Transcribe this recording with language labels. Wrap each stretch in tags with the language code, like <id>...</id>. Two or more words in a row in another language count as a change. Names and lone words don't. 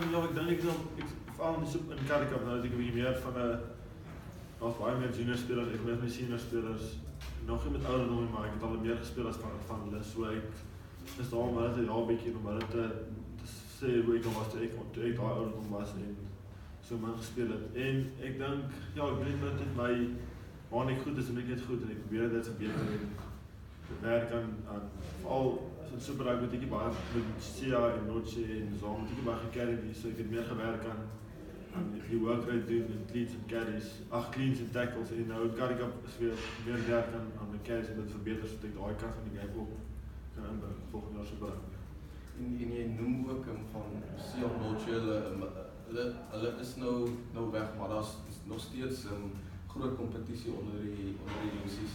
<af>Ja, ek dink veral in Currie Cup nou is ek 'n bietjie meer van daar's baie meer junior spelers, ek met my senior spelers, nog nie met ouderdom, maar ek het al meer gespeel as van hulle, so ek is daar om hulle te help bietjie om hulle te sê hoe ek al was toe ek daai ouderdom was en so min gespeel het. En ek dink, ja, ek weet met my waar ek goed is en ek net goed en ek probeer dit verbeter en werk aan veral so Super Rugby moet ek baie met Sia en Noche en so moet ek baie gecarry, so ek het meer gewerk aan die</af> <en>work rate</en> <af>doen en cleans en carries, cleans en tackles en nou Currie Cup is weer meer werk aan die carries en dit verbeter so ek daai kant van die game ook kan inbring volgende jaar Super Rugby. En jy noem ook van Sia Noche, hulle is nou weg, maar daar's nog steeds groot kompetisie onder die UCC.</af>